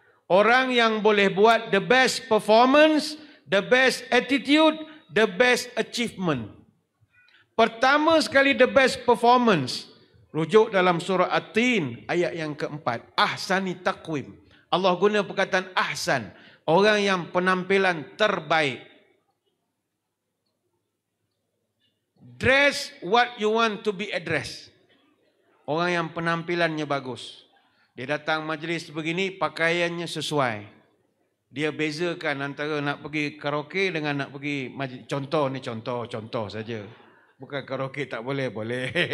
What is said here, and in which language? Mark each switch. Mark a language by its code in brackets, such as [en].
[ms] Orang yang boleh buat [en] the best performance, the best attitude, the best achievement. [ms] Pertama sekali [en] the best performance. [ms] Rujuk dalam surah At-Tin ayat yang ke-4. Ahsani taqwim. Allah guna perkataan ahsan. Orang yang penampilan terbaik. [en] Dress what you want to be addressed. [ms] Orang yang penampilannya bagus. Dia datang majlis begini, pakaiannya sesuai. Dia bezakan antara nak pergi karaoke dengan nak pergi majlis. Contoh ni, contoh saja. Bukan karaoke tak boleh, boleh.